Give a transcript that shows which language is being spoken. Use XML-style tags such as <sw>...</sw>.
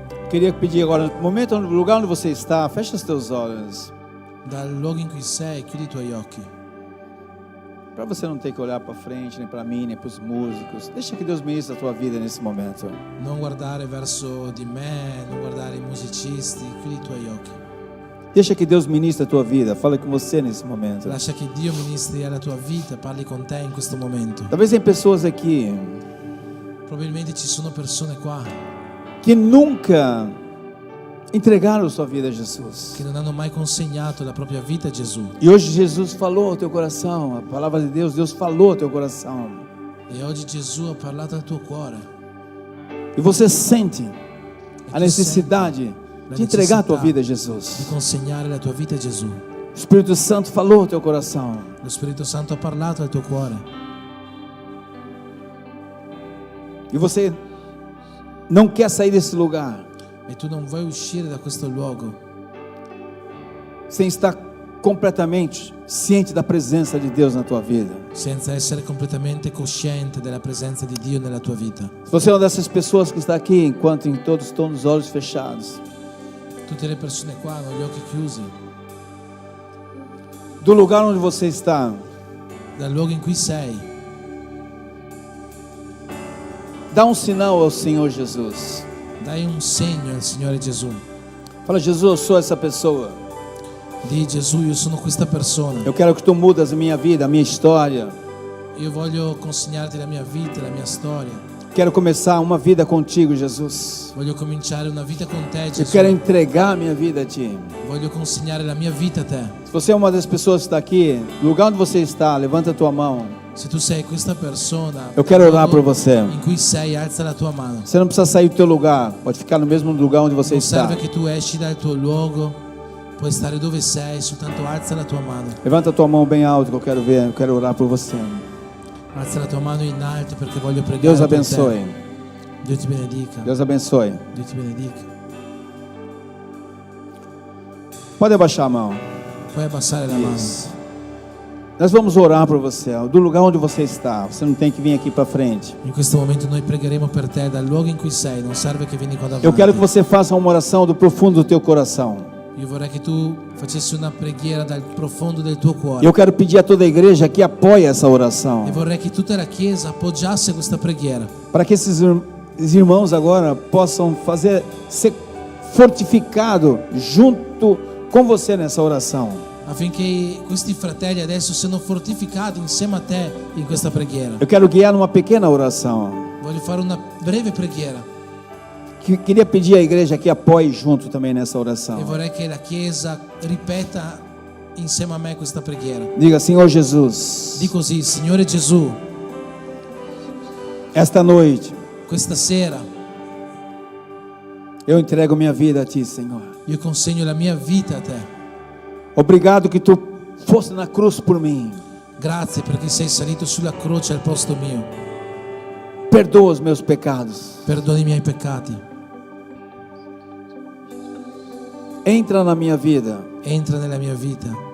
<pt>Queria pedir agora, no momento, no lugar onde você está, fecha os teus olhos.</pt> <it>Dal luogo in cui sei, chiudi i tuoi occhi.</it> <pt>Para você não ter que olhar para frente, nem para mim, nem para os músicos. Deixa que Deus ministre a tua vida nesse momento.</pt> <it>Non guardare verso di me, non guardare i musicisti, chiudi i tuoi occhi.</it> <pt>Deixa que Deus ministre a tua vida. Fala com você nesse momento.</pt> <it>Lascia che Dio ministri alla tua vita, parli con te in questo momento.</it> <pt>Talvez tem pessoas aqui</pt> <it>Probabilmente ci sono persone qua</it> <pt>que nunca entregaram sua vida a Jesus.</pt> <it>che non hanno mai consegnato la propria vita a Gesù.</it> <pt>E hoje Jesus falou ao teu coração. A palavra de Deus, Deus falou ao teu coração.</pt> <it>E oggi Gesù ha parlato al tuo cuore.</it> <pt>E você sente a necessidade de entregar a tua vida a</pt> <it>di</it> <pt>Jesus.</pt> <it>consegnare la tua vita a Gesù.</it> <pt>O Espírito Santo falou ao teu coração.</pt> <it>Lo Spirito Santo ha parlato al tuo cuore.</it> <pt>E você não quer sair desse lugar</pt> <it>E tu non vuoi uscire da questo luogo</it> <pt>sem estar completamente ciente da</pt> <it>presenza di</it> <pt>Deus na tua vida.</pt> <it>senza essere completamente cosciente della presenza di Dio nella tua vita.</it> <pt>Se você é uma dessas pessoas que está aqui enquanto todos estão os olhos fechados,</pt> <it>Tutte le persone qua hanno gli occhi chiusi.</it> <pt>do lugar onde você está,</pt> <it>Dal luogo in cui sei,</it> <pt>dá um sinal ao Senhor Jesus.</pt> <it>dai un segno al Signore Gesù.</it> <pt>Fala, Jesus, eu sou essa pessoa.</pt> <it>Di Gesù, io sono questa persona.</it> <pt>Eu quero que tu mudas a minha vida, a minha história.</pt> <it>Io voglio consegnarti la mia vita, la mia storia.</it> <pt>Quero começar uma vida contigo, Jesus.</pt> <it>Voglio cominciare una vita con te,</it> <pt>Eu</pt> <it>Gesù.</it> <pt>quero entregar a minha vida a ti.</pt> <it>Voglio consegnare la mia vita a te.</it> <pt>Se você é uma das pessoas que está aqui, no lugar onde você está, levanta a tua mão.</pt> <it>Se tu sei questa persona,</it> <pt>Eu quero orar por você.</pt> <it>in cui sei, alza la tua mano.</it> <pt>Você não precisa sair do teu lugar, pode ficar no mesmo lugar onde você</pt> <it>Non</it> <pt>está.</pt> <it>serve che tu esci dal tuo luogo, puoi stare dove sei, soltanto alza la tua mano.</it> <pt>Levanta a tua mão bem alto que eu quero ver, eu quero orar por você.</pt> <it>Alza la tua mano in alto perché voglio pregare</it> <pt>Deus</pt> <it>per te.</it> <pt>abençoe.</pt> <it>Dio ti benedica.</it> <pt>Deus abençoe.</pt> <it>Dio ti benedica.</it> <pt>Pode abaixar a mão.</pt> <it>Puoi abbassare la mano.</it> <pt>Isso. Nós vamos orar por você, do lugar onde você está. Você não tem que vir aqui para frente.</pt> <it>In questo momento noi pregheremo per te dal luogo in cui sei, non serve che vieni qua davanti.</it> <pt>Eu quero que você faça uma oração do profundo do teu coração.</pt> <it>Io vorrei che tu facessi una preghiera dal profondo del tuo cuore.</it> <pt>Eu quero pedir a toda a igreja que apoie essa oração,</pt> <it>E vorrei che tutta la Chiesa appoggiasse questa preghiera,</it> <pt>para que esses irmãos agora possam ser fortificado junto com você nessa oração.</pt> <it>affinché questi fratelli adesso siano fortificati insieme a te in questa preghiera.</it> <pt>Eu quero guiar numa pequena oração.</pt> <it>Voglio fare una breve preghiera</it> <pt>Queria pedir à igreja que apoie junto também nessa</pt> <it>e</it> <pt>oração.</pt> <it>vorrei che la Chiesa ripeta insieme a me questa preghiera.</it> <pt>Diga: Senhor Jesus,</pt> <it>Di così: Signore Gesù,</it> <pt>esta noite</pt> <it>questa sera</it> <pt>eu entrego minha vida a Ti, Senhor.</pt> <it>io consegno la mia vita a te.</it> <pt>Obrigado que Tu foste na cruz por mim.</pt> <it>Grazie perché sei salito sulla croce al posto mio.</it> <pt>Perdoa os meus pecados.</pt> <it>Perdoni i miei peccati.</it> <pt>Entra na minha vida.</pt> <it>Entra nella mia vita.</it>